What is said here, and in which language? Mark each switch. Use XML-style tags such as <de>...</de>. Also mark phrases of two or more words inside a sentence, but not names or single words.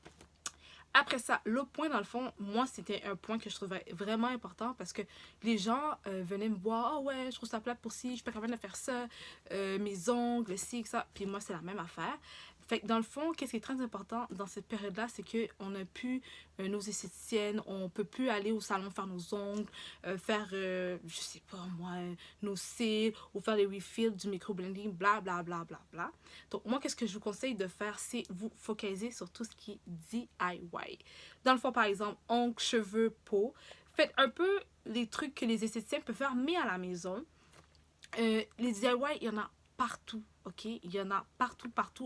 <fr>Après ça, l'autre point, dans le fond, moi, c'était un point que je trouvais vraiment important parce que les gens venaient me voir, ah ouais, je trouve ça plate pour ci, je suis pas capable de faire ça, mes ongles, ci, ça. Puis moi, c'est la même affaire. Fait que dans le fond, qu'est-ce qui est très important dans cette période-là, c'est qu'on n'a plus nos esthéticiennes, on peut plus aller au salon faire nos ongles, faire, je sais pas moi, nos cils ou faire les refills du microblending, bla bla bla bla bla. Donc moi, qu'est-ce que je vous conseille de faire, c'est vous focaliser sur tout ce qui est DIY. Dans le fond, par exemple, ongles, cheveux, peau, faites un peu les trucs que les esthéticiens peuvent faire, mais à la maison. Les DIY, il y en a partout, ok? Il y en a partout, partout.</fr>